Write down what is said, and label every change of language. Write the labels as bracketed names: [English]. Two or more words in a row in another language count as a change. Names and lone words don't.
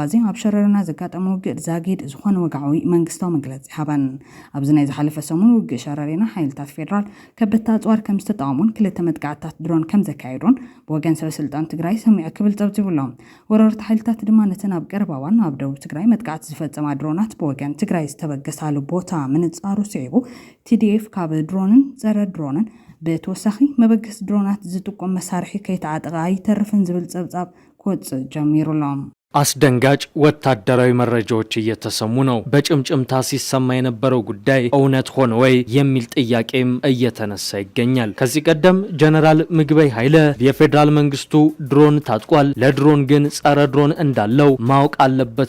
[Tigrinya] እዚ ኣብ ሸረሪና ዘጋጠመ ውግእ ዛጊድ ዝኾነ ወግዓዊ መንግስታዊ መግለፂ ሃበን ኣብዚ ናይ ዝሓለፈ ሰሙን ውግእ ሸረሪና ሓይልታት ፌደራል ከበድቲ ኣፅዋር ከም ዝተጠቐሙን ክልተ መጥቃዕትታት ድሮን ከም ዘካየዱን ብወገን ሰበስልጣን ትግራይ ሰሚዑ ክብል ፀብፂቡሎም ወረርቲ ሓይልታት ድማ ነተን ኣብ ቀረባዋን ኣብ ደቡብ ትግራይ መጥቃዕቲ ዝፈጸማ ድሮናት ብወገን ትግራይ ዝተበገሳሉ ቦታ ምንጻሩ ስዒቡ TDF ካብ ድሮንን ጸረ ድሮንን ብተወሳኺ መበገስ ድሮናት ዝጥቆም መሳርሒ ከይተዓጠቐ ኣይተርፍን ዝብል ፀብጻብ ክወፅእ ጀሚሩሎም [Amharic] አስደንጋጭ ወታደራዊ መረጃዎች እየተሰሙ ነው። በጭምጭምታ ሲሰማ የነበረው ጉዳይ እውነት ሆነ ወይ የሚል ጥያቄም እየተነሳ ይገኛል። ከዚህ ቀደም ጀነራል ምግበይ ኃይለ የፌደራል መንግስቱ ድሮን ታጥቋል፣ ለድሮን ግን ጸረ ድሮን እንዳለው ማወቅ አለበት